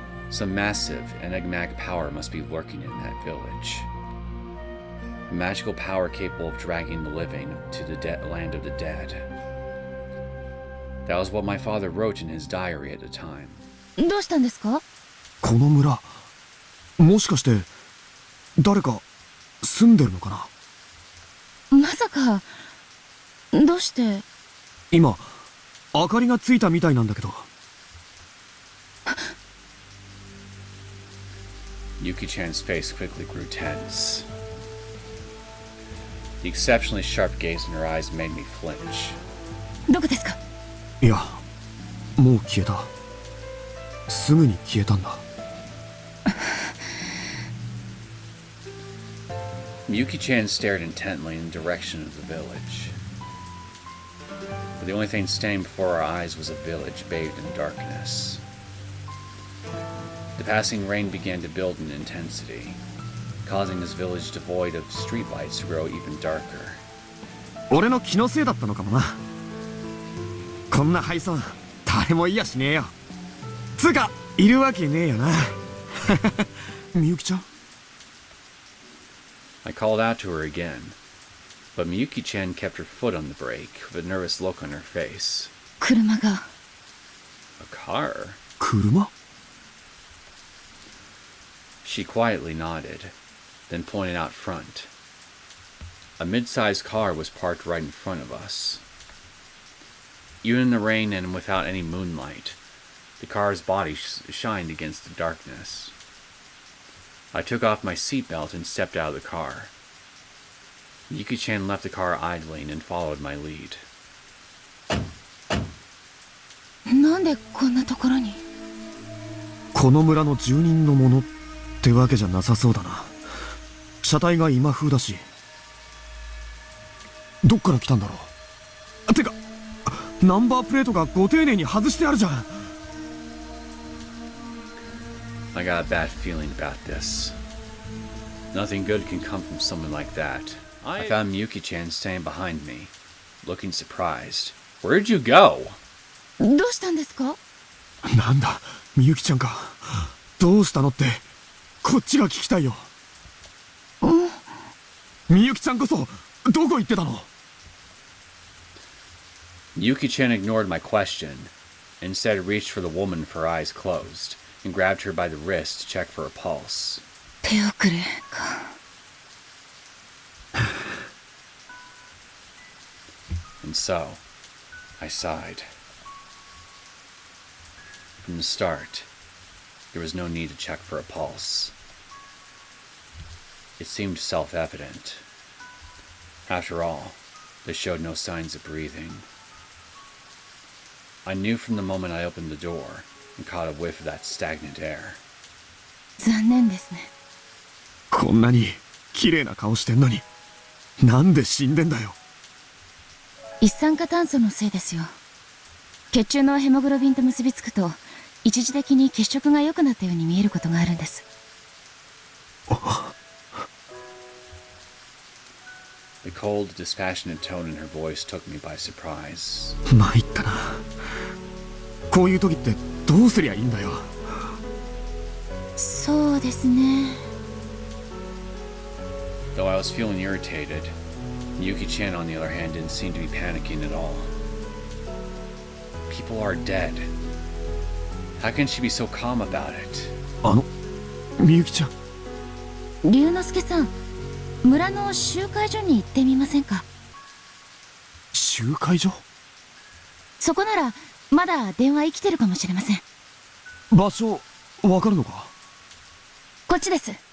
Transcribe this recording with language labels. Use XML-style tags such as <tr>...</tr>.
<en>Some massive, enigmatic power must be lurking in that village. A magical power capable of dragging the living to the land of the dead. That was what my father wrote in his diary at the time.</en> <ja>どうしたんですか？この村、もしかして誰か住んでるのかな。まさか、どうして。今明かりがついたみたいなんだけど。</ja> <en>Yuki-chan's face quickly grew tense. The exceptionally sharp gaze in her eyes made me flinch.</en> <ja>どこですか。いや、もう消えた。すぐに消えたんだ。</ja> <en>Miyuki-chan stared intently in the direction of the village. But the only thing standing before our eyes was a village bathed in darkness. The passing rain began to build in intensity, causing this village devoid of streetlights to grow even darker.</en> <ja>俺の気のせいだったのかもな。こんな廃村誰もいやしねえよ。つうかいるわけねえよな。みゆきちゃん。</ja> <en>I called out to her again, but Miyuki-chan kept her foot on the brake with a nervous look on her face.</en> <ja>車が。</ja> <en>A car?</en> <ja>車？</ja> <en>She quietly nodded, then pointed out front. A mid-sized car was parked right in front of us. Even in the rain and without any moonlight, the car's body shined against the darkness. I took off my seatbelt and stepped out of the car. Yuki-chan left the car idling and followed my lead.</en> <ja>なんでこんなところに。この村の住人のものってわけじゃなさそうだな。車体が今風だし。どっから来たんだろう。てかナンバープレートがご丁寧に外してあるじゃん。</ja> <en>I got a bad feeling about this. Nothing good can come from someone like that. I found Miyuki-chan standing behind me, looking surprised. Where'd you go?</en> <ja>どうしたんですか。なんだ、みゆきちゃんか。どうしたのってこっちが聞きたいよ。みゆきちゃんこそどこ行ってたの。</ja> <en>Miyuki-chan ignored my question, and instead reached for the woman with her eyes closed, and grabbed her by the wrist to check for a pulse.</en> <ja>手遅れか。</ja> <en>And so, I sighed. From the start, there was no need to check for a pulse. It seemed self-evident. After all, they showed no signs of breathing. I knew from the moment I opened the door and caught a whiff of that stagnant air.</en> <ja>残念ですね。こんなに綺麗な顔してんのになんで死んでんだよ。一酸化炭素のせいですよ。血中のヘモグロビンと結びつくと一時的に血色が良くなったように見えることがあるんです。</ja> <en>The cold, dispassionate tone in her voice took me by surprise.</en> <ja>参ったな。こういう時ってどうすりゃいいんだよ。そうですね。</ja> <en>Though I was feeling irritated, Miyuki-chan, on the other hand, didn't seem to be panicking at all. People are dead. How can she be so calm about it?</en> <ja>みゆきちゃん。龍之介さん、村の集会所に行ってみませんか。集会所？そこならまだ電話生きてるかもしれません。場所わかるのか。こっちです。</ja>